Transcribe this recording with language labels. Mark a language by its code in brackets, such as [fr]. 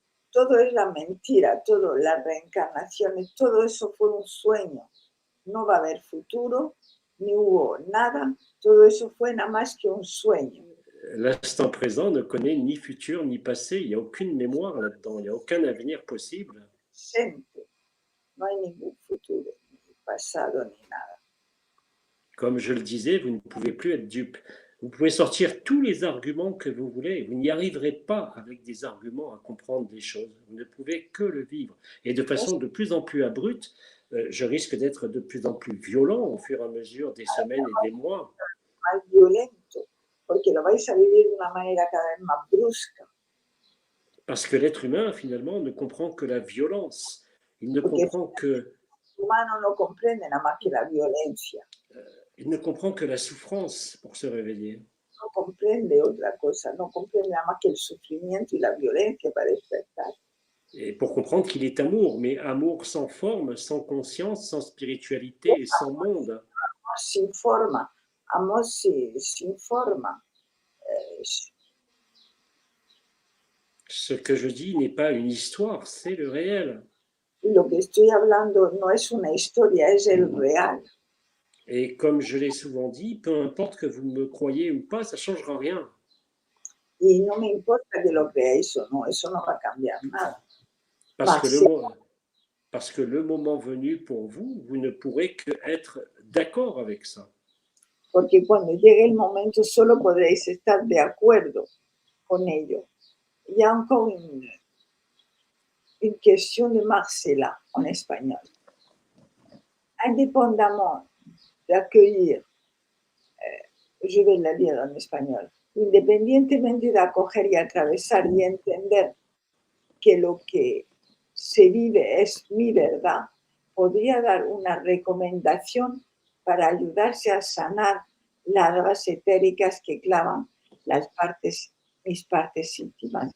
[es] Todo es la mentira, todo, las reencarnaciones, todo eso fue un sueño. No va a haber futuro, ni hubo nada, todo eso fue nada más que un sueño. [fr] L'instant présent ne connaît ni futur ni passé, il n'y a aucune mémoire là-dedans, il n'y a aucun avenir possible. [es] Presente. No hay ningún futuro, ni pasado, ni nada. [fr] Comme je le disais, vous ne pouvez plus être dupe. Vous pouvez sortir tous les arguments que vous voulez, vous n'y arriverez pas avec des arguments à comprendre des choses. Vous ne pouvez que le vivre. Et de façon de plus en plus abrupte, je risque d'être de plus en plus violent au fur et à mesure des semaines et des mois. [es] Más violento, porque lo vais a vivir de una manera cada vez más brusca. [fr] Parce que l'être humain, finalement, ne comprend que la violence. Il ne [es] Porque [fr] comprend que, [es] el humano no comprende nada más que la violencia. [fr] il ne comprend que la souffrance pour se réveiller. [es] No comprende otra cosa, no comprende nada más que el sufrimiento y la violencia para despertar. [fr] Et pour comprendre qu'il est amour, mais amour sans forme, sans conscience, sans spiritualité et sans monde. [es] Amor sin forma, amor sin forma. [fr] Ce que je dis n'est pas une histoire, c'est le réel. [es] Lo que estoy hablando no es una historia, es el real. [fr] Et comme je l'ai souvent dit, peu importe que vous me croyez ou pas, ça ne changera rien. [es] Y no me importa que lo creáis o no, eso no va a cambiar nada. [fr] Parce que le, parce que le moment venu pour vous, vous ne pourrez qu'être d'accord avec ça. [es] Porque cuando llegue el momento solo podréis estar de acuerdo con ello. [fr] Il y a encore une question de Marcela en espagnol. Indépendamment d'accueillir, je vais la lire en espagnol, [es] independientemente de acoger y atravesar y entender que lo que se vive es mi verdad, podría dar una recomendación para ayudarse a sanar larvas etéricas que clavan mis partes íntimas.